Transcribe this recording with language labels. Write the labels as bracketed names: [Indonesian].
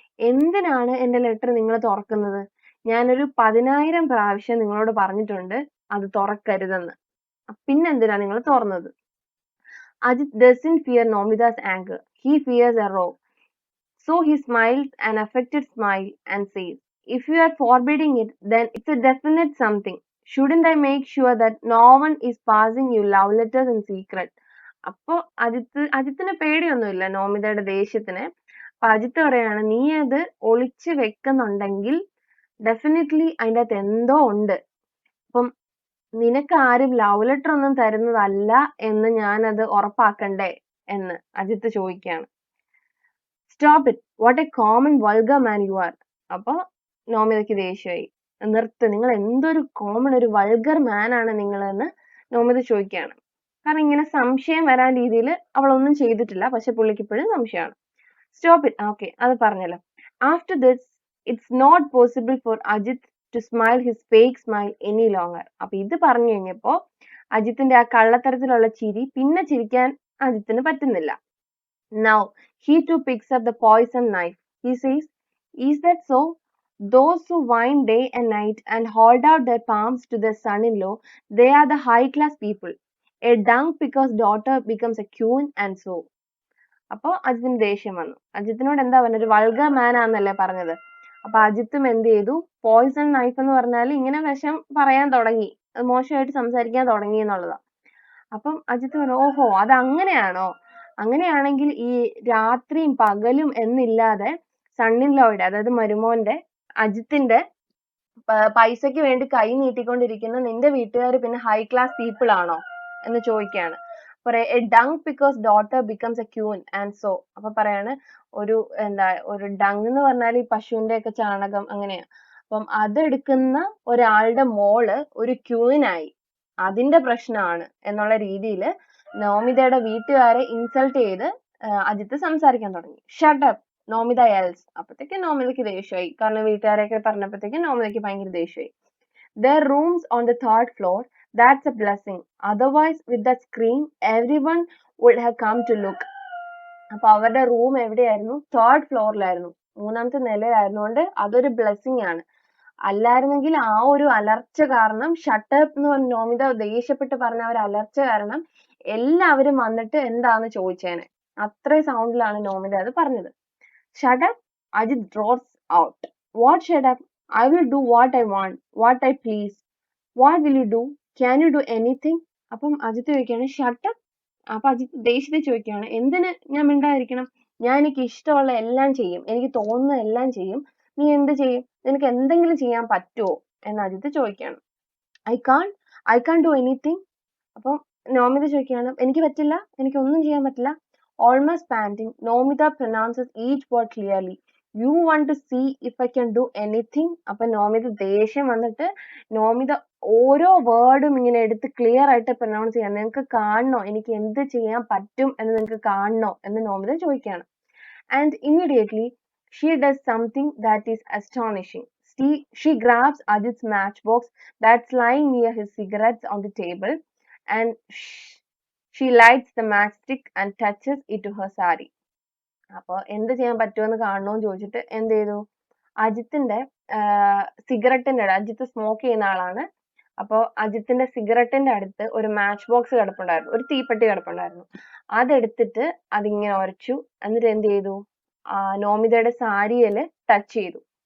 [Malayalam] എന്തിനാണ് എന്റെ ലെറ്റർ നിങ്ങൾ തുറക്കുന്നത്? ഞാനൊരു 10,000 പ്രാവശ്യം നിങ്ങളോട് പറഞ്ഞിട്ടുണ്ട് അത് തുറക്കരുതെന്ന്, പിന്നെന്തിനാ നിങ്ങൾ തുറന്നത്? [English] Ajit doesn't fear Nomida's anger. He fears a row. So he smiles an affected smile and says, if you are forbidding it, then it's a definite something. Shouldn't I make sure that no one is passing you love letters in secret? [Malayalam] അപ്പൊ അജിത്തിന് പേടിയൊന്നുമില്ല നോമിതയുടെ ദേഷ്യത്തിന്. അപ്പൊ അജിത്ത് പറയാണ്, നീ അത് ഒളിച്ചു വെക്കുന്നുണ്ടെങ്കിൽ definitely അതിൻ്റെ അകത്ത് എന്തോ ഉണ്ട്. അപ്പം നിനക്ക് ആരും ലവ് ലെറ്റർ ഒന്നും തരുന്നതല്ല എന്ന് ഞാനത് ഉറപ്പാക്കണ്ടേ എന്ന് അജിത്ത് ചോദിക്കുകയാണ്. [English] Stop it, what a common vulgar man you are. [Malayalam] അപ്പൊ നോമിതയ്ക്ക് ദേഷ്യമായി. നിർത്ത്, നിങ്ങൾ എന്തൊരു കോമൺ ഒരു വൾഗർ മാൻ ആണ് നിങ്ങൾ എന്ന് നോമിത ചോദിക്കുകയാണ്. കാരണം ഇങ്ങനെ സംശയം വരാൻ രീതിയിൽ അവളൊന്നും ചെയ്തിട്ടില്ല, പക്ഷെ പുള്ളിക്ക് ഇപ്പോഴും സംശയമാണ്. [English] stop it, okay, [Malayalam] അത് പറഞ്ഞല്ലോ. [English] After this it's not possible for Ajith to smile his fake smile any longer. [Malayalam] അപ്പൊ ഇത് പറഞ്ഞു കഴിഞ്ഞപ്പോ അജിത്തിന്റെ ആ കള്ളത്തരത്തിലുള്ള ചിരി പിന്നെ ചിരിക്കാൻ അജിത്തിന് പറ്റുന്നില്ല. [English] Now he too picks up the poison knife. He says, is that so? Those who whine day and night and hold out their palms to their son-in-law, they are the high-class people. A dung picker's daughter becomes a queen and so. [Malayalam] അപ്പൊ അജിത്തിന് ദേഷ്യം വന്നു. അജിത്തിനോട് എന്താ പറഞ്ഞത്, ഒരു vulgar മാൻ ആണെന്നല്ലേ പറഞ്ഞത്. അപ്പൊ അജിത്തും എന്ത് ചെയ്തു, പോയിസൺ നൈഫ് എന്ന് പറഞ്ഞാൽ ഇങ്ങനെ വിഷം പറയാൻ തുടങ്ങി. മോശമായിട്ട് സംസാരിക്കാൻ തുടങ്ങി എന്നുള്ളതാണ്. അപ്പം അജിത്ത് പറഞ്ഞു, ഓഹോ അത് അങ്ങനെയാണോ, അങ്ങനെയാണെങ്കിൽ ഈ രാത്രിയും പകലും എന്നില്ലാതെ സണ്ണിൻ ലോയുടെ, അതായത് മരുമോന്റെ അജിത്തിന്റെ പൈസയ്ക്ക് വേണ്ടി കൈ നീട്ടിക്കൊണ്ടിരിക്കുന്ന നിന്റെ വീട്ടുകാർ പിന്നെ ഹൈ ക്ലാസ് പീപ്പിൾ ആണോ എന്ന് ചോദിക്കുകയാണ്. പറയാ [English] A dung pickers daughter becomes a queen and so. [Malayalam] അപ്പൊ പറയാണ് ഒരു ഡങ് എന്ന് പറഞ്ഞാൽ ഈ പശുവിന്റെ ഒക്കെ ചാണകം അങ്ങനെയാ. അപ്പം അതെടുക്കുന്ന ഒരാളുടെ മോള് ഒരു ക്യൂനായി, അതിന്റെ പ്രശ്നമാണ് എന്നുള്ള രീതിയിൽ നോമിതയുടെ വീട്ടുകാരെ ഇൻസൾട്ട് ചെയ്ത് അജിത്ത് സംസാരിക്കാൻ തുടങ്ങി. [English] Shut up Nomita else. [Malayalam] അപ്പത്തേക്ക് നോമിതയ്ക്ക് ദേഷ്യമായി, കാരണം വീട്ടുകാരെയൊക്കെ പറഞ്ഞപ്പോഴത്തേക്ക് നോമിതയ്ക്ക് ഭയങ്കര ദേഷ്യമായി. [English] Their rooms on the third floor, that's a blessing. Otherwise, with that scream, everyone would have come to look. [Malayalam] അപ്പൊ അവരുടെ റൂം എവിടെയായിരുന്നു? തേർഡ് ഫ്ലോറിലായിരുന്നു, 3ാമത്തെ നിലയിലായിരുന്നുകൊണ്ട് അതൊരു ബ്ലെസ്സിങ് ആണ്. അല്ലായിരുന്നെങ്കിൽ ആ ഒരു അലർച്ച കാരണം, ഷട്ടപ്പ് എന്ന് പറഞ്ഞ നോമിത ദേഷ്യപ്പെട്ട് പറഞ്ഞ ഒരു അലർച്ച കാരണം എല്ലാവരും വന്നിട്ട് എന്താന്ന് ചോദിച്ചേനെ. അത്രയും സൗണ്ടിലാണ് നോമിത അത് പറഞ്ഞത്. [English] Shut up, Ajit roars out. What shut up? I will do what I want, what I please. What will you do? Can you do anything? [Malayalam] അപ്പം അജിത്ത് ചോദിക്കുകയാണ് ഷട്ട് അപ്പ്. അപ്പൊ അജിത്ത് ദേഷ്യത്തിൽ ചോദിക്കുകയാണ്, എന്തിന് ഞാൻ മിണ്ടാതിരിക്കണം? ഞാൻ എനിക്ക് ഇഷ്ടമുള്ള എല്ലാം ചെയ്യും, എനിക്ക് തോന്നുന്ന എല്ലാം ചെയ്യും, നീ എന്ത് ചെയ്യും? നിനക്ക് എന്തെങ്കിലും ചെയ്യാൻ പറ്റുമോ എന്ന് അജിത്ത് ചോദിക്കുകയാണ്. [English] I can do anything. [Malayalam] അപ്പം നോമിത ചോദിക്കുകയാണ്, എനിക്ക് പറ്റില്ല, എനിക്കൊന്നും ചെയ്യാൻ പറ്റില്ല. [English] Almost panting, Nomita pronounces each word clearly. You want to see if I can do anything? [Malayalam] അപ്പൊ നോമിത ദേഷ്യം വന്നിട്ട് നോമിത ഓരോ വേർഡും ഇങ്ങനെ എടുത്ത് ക്ലിയർ ആയിട്ട് പ്രൊനൗൺസ് ചെയ്യാൻ, നിങ്ങൾക്ക് കാണണോ എനിക്ക് എന്ത് ചെയ്യാൻ പറ്റും എന്ന് നിങ്ങൾക്ക് കാണണോ എന്ന് നോമിത ചോദിക്കുകയാണ്. [English] And immediately she does something that is astonishing. She grabs Ajit's matchbox that's lying near his cigarettes on the table and she lights the matchstick and touches it to her sari. [Malayalam] അപ്പോൾ എന്ത് ചെയ്യാൻ പറ്റുമെന്ന് കാണണമെന്ന് ചോദിച്ചിട്ട് എന്ത് ചെയ്തു? അജിത്തിന്റെ സിഗരറ്റിന്റെ, Ajith smoke ചെയ്യുന്ന ആളാണ്. അപ്പോൾ അജിത്തിന്റെ സിഗരറ്റിന്റെ അടുത്ത് ഒരു മാച്ച് ബോക്സ് കിടപ്പുണ്ടായിരുന്നു, ഒരു തീപ്പെട്ടി കിടപ്പുണ്ടായിരുന്നു. അതെടുത്തിട്ട് അതിങ്ങനെ ഉരച്ചു. എന്നിട്ട് എന്ത് ചെയ്തു? നോമിതയുടെ സാരിയില് ടച്ച് ചെയ്തു.